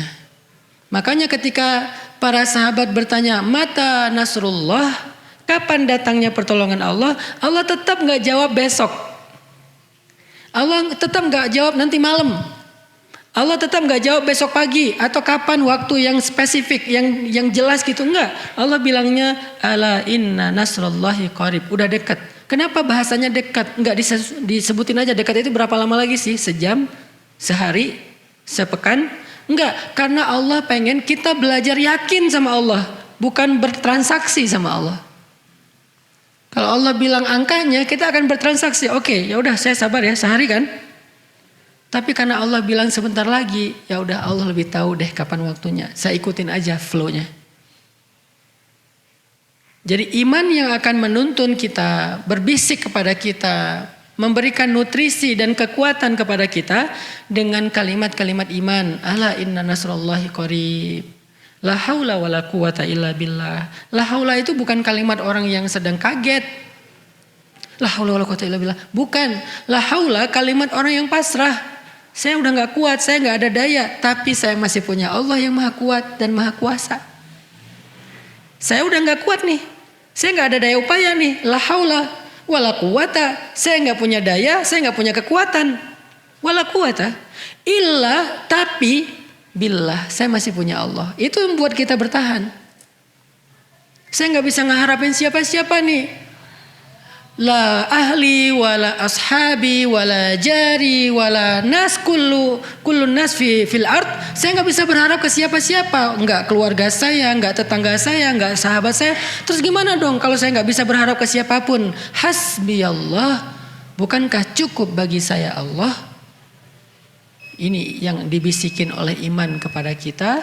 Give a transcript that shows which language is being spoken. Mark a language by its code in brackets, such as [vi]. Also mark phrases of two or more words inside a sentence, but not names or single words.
[id] Makanya ketika para sahabat bertanya, [ar] متى نصر الله, [id] kapan datangnya pertolongan Allah? Allah tetap gak jawab besok. Allah tetap gak jawab nanti malam. Allah tetap gak jawab besok pagi atau kapan waktu yang spesifik, yang jelas gitu. Enggak. Allah bilangnya, [ar] ألا إن نصر الله قريب. [id] Udah dekat. Kenapa bahasanya dekat? Enggak disebutin aja dekat itu berapa lama lagi sih? Sejam? Sehari? Sepekan? Enggak, karena Allah pengen kita belajar yakin sama Allah, bukan bertransaksi sama Allah. Kalau Allah bilang angkanya, kita akan bertransaksi. Oke, ya udah saya sabar ya, sehari kan. Tapi karena Allah bilang sebentar lagi, ya udah Allah lebih tahu deh kapan waktunya. Saya ikutin aja flow-nya. Jadi iman yang akan menuntun kita, berbisik kepada kita, memberikan nutrisi dan kekuatan kepada kita dengan kalimat-kalimat iman. [ar] ألا إن نصر الله قريب. لا حول ولا قوة إلا بالله. لا حول [id] itu bukan kalimat orang yang sedang kaget. [ar] لا حول ولا قوة إلا بالله. [id] Bukan. [ar] لا حول [id] kalimat orang yang pasrah. Saya udah gak kuat, saya gak ada daya. Tapi saya masih punya Allah yang maha kuat dan maha kuasa. Saya udah gak kuat nih. Saya gak ada daya upaya nih. [ar] لا حول ولا قوة, [id] saya nggak punya daya, saya nggak punya kekuatan. [ar] ولا قوة, [id] illa tapi billah, saya masih punya Allah. Itu yang membuat kita bertahan. Saya nggak bisa ngeharapin siapa-siapa nih. [ar] لا أهلي، ولا أصحابي، ولا جاري، ولا ناس كل الناس في الأرض. [id] Saya nggak bisa berharap ke siapa-siapa. Nggak keluarga saya, nggak tetangga saya, nggak sahabat saya. Terus gimana dong kalau saya nggak bisa berharap ke siapapun? [ar] حسبي الله. [id] Bukankah cukup bagi saya Allah? Ini yang dibisikin oleh iman kepada kita.